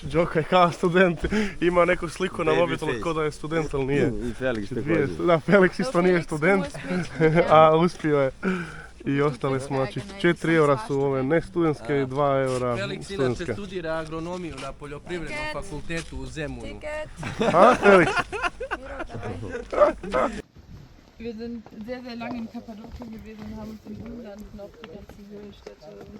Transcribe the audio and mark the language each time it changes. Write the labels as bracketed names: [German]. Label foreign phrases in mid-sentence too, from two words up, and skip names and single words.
[Serbian] Džoka je kao student, ima neku sliku na mobitelu kao da je student, ali nije. I Felix također. Da, Felix isto nije student, a uspio je. I ostali smo, znači 4 eura su ove ne studentske i 2 eura Felix studentske. inače studira agronomiju na poljoprivrednom fakultetu u Zemunu. A, Felix? [German] Wir sind sehr, sehr lange in Kappadokien gewesen und haben uns im Umland noch die ganzen Höhenstädte.